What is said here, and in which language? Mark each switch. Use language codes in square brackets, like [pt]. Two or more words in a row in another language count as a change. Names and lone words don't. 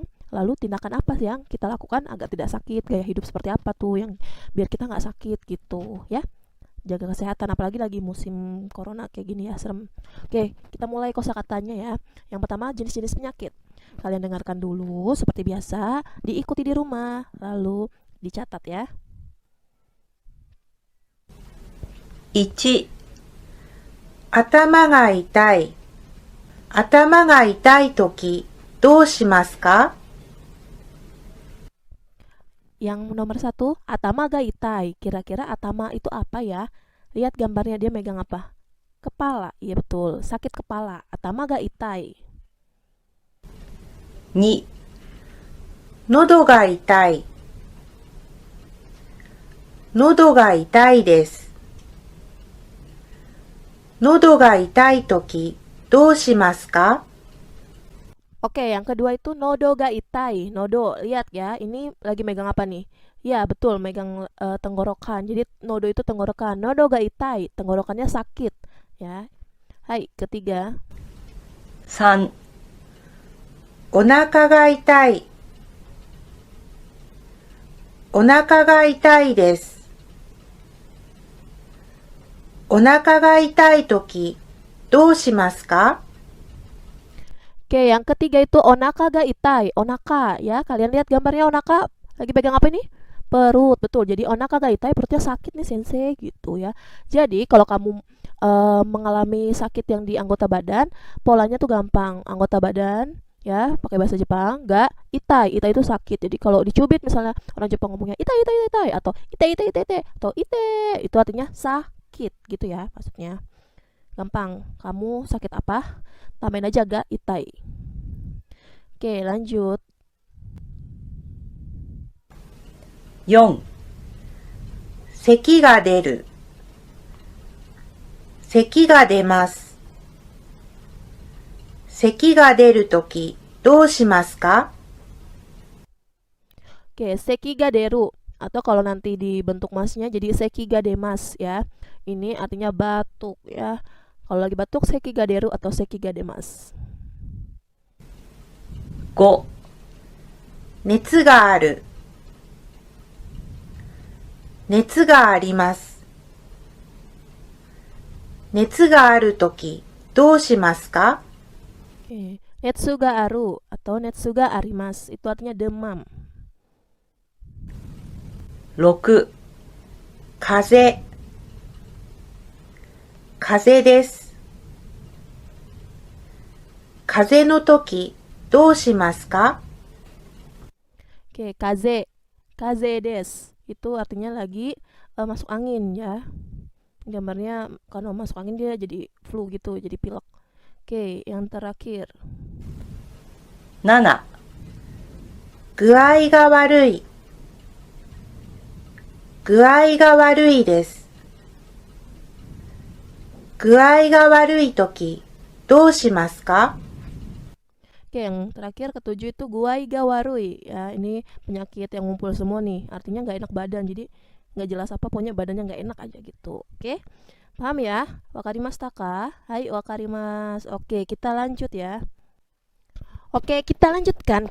[id] Lalu tindakan apa yang kita lakukan agar tidak sakit? Gaya hidup seperti apa tuh yang biar kita nggak sakit gitu ya? Jaga kesehatan, apalagi lagi musim corona kayak gini ya, serem. Oke, kita mulai kosakatanya ya. Yang pertama jenis-jenis penyakit. Kalian dengarkan dulu seperti biasa, diikuti di rumah, lalu dicatat ya. [ja] 1、頭が痛い。頭が痛いとき、どうしますか？ [id] Yang nomor satu, [ja] 頭が痛い. [id] Kira-kira atama itu apa ya? Lihat gambarnya, dia megang apa? Kepala. Iya betul, sakit kepala. [ja] 頭が痛い. 2、喉が痛い。喉が痛いです。喉が痛いとき、どうしますか？ [id] Oke, yang kedua itu [ja] 喉が痛い. [id] Nodo, lihat ya, ini lagi megang apa nih? Ya betul, megang tenggorokan. Jadi nodo itu tenggorokan. [ja] 喉が痛い, [id] tenggorokannya sakit. Ya. Hai, ketiga. [ja] 3、お腹が痛い。お腹が痛いです。お腹が痛いとき、どうしますか？ [id] Oke, yang ketiga itu [ja] お腹が痛い. [id] Onaka ya, kalian lihat gambarnya onaka lagi pegang apa ini? Perut, betul. Jadi [ja] お腹が痛い, [id] perutnya sakit nih sensei gitu ya. Jadi kalau kamu mengalami sakit yang di anggota badan, polanya tuh gampang. Anggota badan ya, pakai bahasa Jepang, [ja] が痛い. [id] Itai itu sakit. Jadi kalau dicubit misalnya orang Jepang ngomongnya [ja] 痛い痛い痛い痛い [id] atau [ja] 痛い痛い痛い痛い [id] atau ite, itu artinya sakit gitu ya maksudnya. Gampang. Kamu sakit apa? Tambahin aja [ja] が痛い. [id] Oke, lanjut. [ja] 4、咳が出る。咳が出ます。咳が出るとき、どうしますか？ [id] Oke, sekigaderu atau kalau nanti dibentuk masnya jadi sekigademas ya. Ini artinya batuk ya. Kalau lagi batuk sekigaderu atau sekigademas. [ja] 5、熱がある。熱があります。熱があるとき、どうしますか？ [id] Oke, [ja] 熱がある [id] atau [ja] 熱があります [id] itu artinya demam. [ja] 6、風邪。風邪です。風邪のとき、どうしますか？ Oke, 風邪。風邪です. [id] Itu artinya lagi masuk angin ya. Gambarnya kalau masuk angin dia jadi flu gitu, jadi pilek. Oke, yang terakhir. [ja] 7、具合が悪い。具合が悪いです。具合が悪いとき、どうしますか？ [id] Oke, yang terakhir ketujuh itu [ja] 具合が悪い [id] ya. Ini penyakit yang ngumpul semua nih. Artinya nggak enak badan. Jadi nggak jelas apa, pokoknya badannya nggak enak aja gitu. Oke, paham ya? [ja] 分かりましたか？はい、分かります. [id] Oke, kita lanjut ya. Oke, kita lanjutkan.